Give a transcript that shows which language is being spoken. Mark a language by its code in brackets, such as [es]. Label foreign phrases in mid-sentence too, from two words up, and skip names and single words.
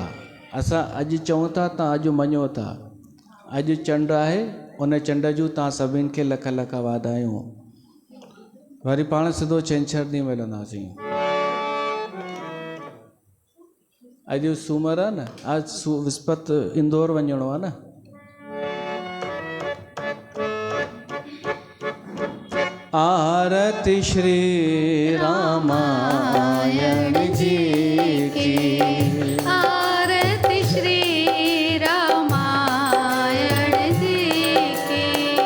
[sd] असां अॼु चऊं था तव्हां अॼु मञो था। अॼु चंड आहे उन चंड जूं तव्हां सभिनि खे लख लख वाधायूं। वरी पाण सिधो छंछरु ॾींहुं मिलंदासीं। अॼु सूमरु आहे न अॼु विस्पति इंदौर वञिणो आहे न। [hi] आरती श्री रामायण जी की आरती श्री रामायण जी की